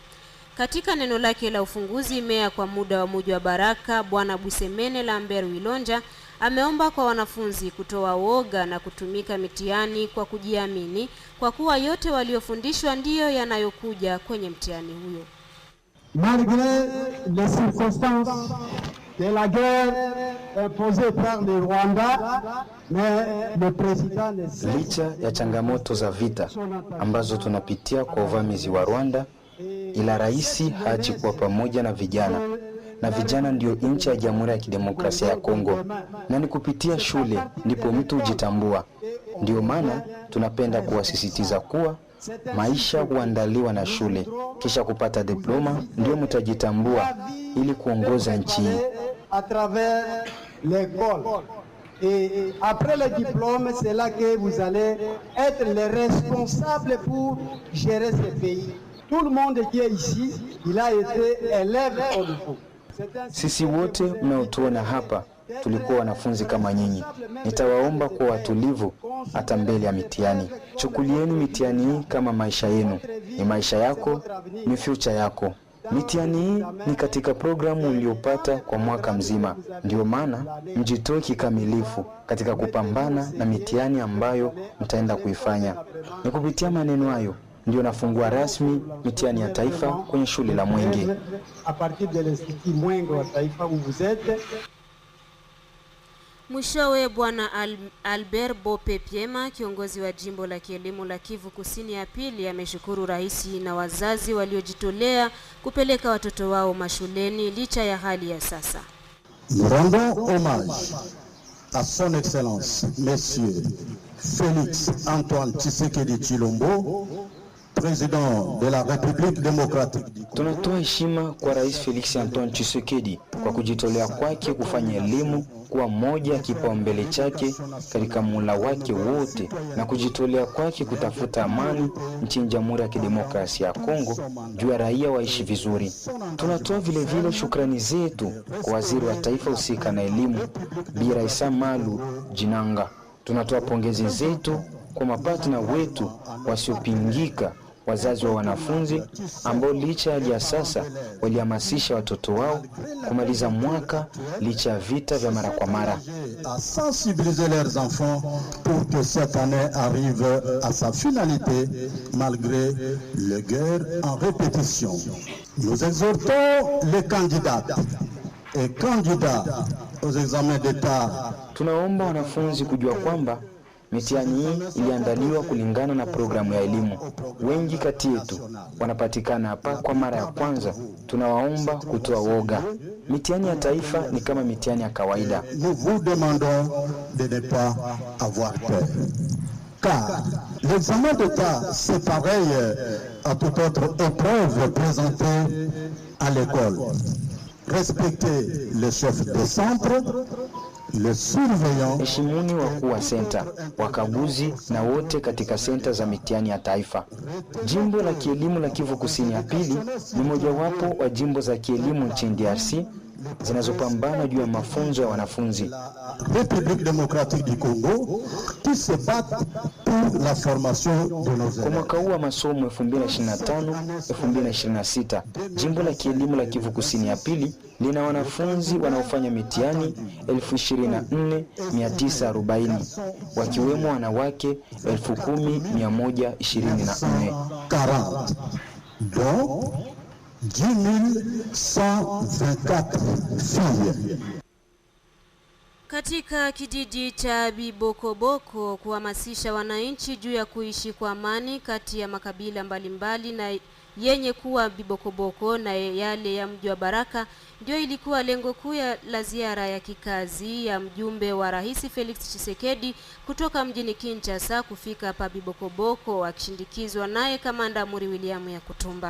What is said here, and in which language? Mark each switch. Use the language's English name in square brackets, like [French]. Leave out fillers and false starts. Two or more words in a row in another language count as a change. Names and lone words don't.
[Swahili] Katika neno lake la ufunguzi, meya kwa muda wa mji wa Baraka Bwana Busemene Lambert Wilonja ameomba kwa wanafunzi kutoa woga na kutumika mitihani kwa kujiamini, kwa kuwa yote waliofundishwa ndiyo yanayokuja kwenye mtihani huyo. [French] Malgré les circonstances de la guerre imposée par le Rwanda, mais le président ne cesse. [Swahili] Licha ya changamoto za vita ambazo tunapitia kwa uvamizi wa Rwanda, ila rais haji kuwa pamoja na vijana, na vijana ndio nchi ya Jamhuri ya Kidemokrasia ya Kongo, na ni kupitia shule ndipo mtu hujitambua. Ndio maana tunapenda kuwasisitiza kuwa Maisha huandaliwa na shule, kisha kupata diploma ndio mtajitambua ili kuongoza nchi. [French] À travers l'école. Et après le diplôme, c'est là que vous allez être les responsables pour gérer ce pays. Tout le monde qui est ici, il a été élève au niveau. [Swahili] Sisi wote mnaotuona hapa tulikuwa wanafunzi kama nyinyi. Nitawaomba kuwa watulivu hata mbele ya mitihani. Chukulieni mitihani hii kama maisha yenu. Ni maisha yako, ni future yako. Mitihani hii ni katika programu uliopata kwa mwaka mzima. Ndio maana mjitoe kikamilifu katika kupambana na mitihani ambayo mtaenda kuifanya. Ni kupitia maneno hayo ndio nafungua rasmi mitihani ya taifa kwenye shule la Mwenge. [French] À partir de l'Institut Mwenge wa taifa où vous êtes. [Swahili] Mwishowe Bwana Albert Bope Piema, kiongozi wa jimbo la kielimu la Kivu Kusini ya pili, ameshukuru rais na wazazi waliojitolea kupeleka watoto wao mashuleni licha ya hali ya sasa. [French] Nous rendons hommage à son excellence, Monsieur Félix Antoine Tshisekedi Tshilombo, président de la République démocratique. [Swahili] Tunatoa heshima kwa Rais Felix Antoine Tshisekedi kwa kujitolea kwake kufanya elimu kuwa moja ya kipaumbele chake katika muhula wake wote na kujitolea kwake kutafuta amani nchini Jamhuri ya Kidemokrasia ya Kongo juu ya raia waishi vizuri. Tunatoa vile vile shukrani zetu kwa waziri wa taifa husika na elimu Bi Raissa Malu Jinanga. Tunatoa pongezi zetu kwa mapatna wetu wasiopingika, wazazi wa wanafunzi ambao licha ya sasa walihamasisha watoto wao kumaliza mwaka licha ya vita vya mara kwa mara. [French] À sensibiliser leurs enfants pour que cette année arrive à sa finalité malgré les guerres en répétition. Nous exhortons les candidates et candidats aux examens d'État. [Swahili] Tunaomba wanafunzi kujua kwamba mitihani hii iliandaliwa kulingana na programu ya elimu. Wengi kati yetu wanapatikana hapa kwa mara ya kwanza. Tunawaomba kutoa woga. Mitihani ya taifa ni kama mitihani ya kawaida. [French] Nous vous demandons de ne pas avoir peur. Car l'examen d'État, c'est pareil à toute autre épreuve présentée à l'école. Respectez le chef de centre, le surveillant. [Swahili] Heshimuni wakuu wa senta, wakaguzi na wote katika senta za mitihani ya taifa. Jimbo la kielimu la Kivu Kusini ya pili ni mojawapo wa jimbo za kielimu nchini DRC zinazopambana juu ya mafunzo ya wanafunzi. [French] République démocratique du Congo qui se bat pour la formation de nos élèves. [Swahili] Kwa mwaka huu wa masomo 2025-2026, jimbo la kielimu la Kivu Kusini ya pili lina wanafunzi wanaofanya mitihani 24,940 wakiwemo wanawake 10,124. [French] 40 dont 10,124 filles. [Swahili] Katika kijiji cha Bibokoboko kuhamasisha wananchi juu ya kuishi kwa amani kati ya makabila mbalimbali na yenye kuwa Bibokoboko na yale ya mji wa Baraka ndio ilikuwa lengo kuu la ziara ya kikazi ya mjumbe wa Rais Felix Tshisekedi kutoka mjini Kinshasa kufika hapa Bibokoboko akishindikizwa naye Kamanda Muri William ya Kutumba.